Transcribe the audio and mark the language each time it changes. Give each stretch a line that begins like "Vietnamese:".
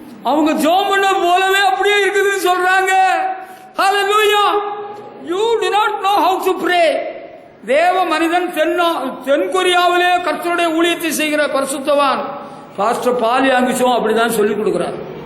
Tamil: அவங்க ஜெபம் பண்ண போலவே அப்படியே இருக்குதுன்னு சொல்றாங்க. ஹல்லேலூயா.
English: You do not know how to pray.
Tamil: தேவ மனிதன் தென்கொரியாவிலே கர்த்தருடைய ஊழியத்தை செய்கிற பரிசுத்தவான் பாஸ்டர் பாலி ஆங்கிச்சோம் அப்படிதான் சொல்லி கொடுக்கிறார்.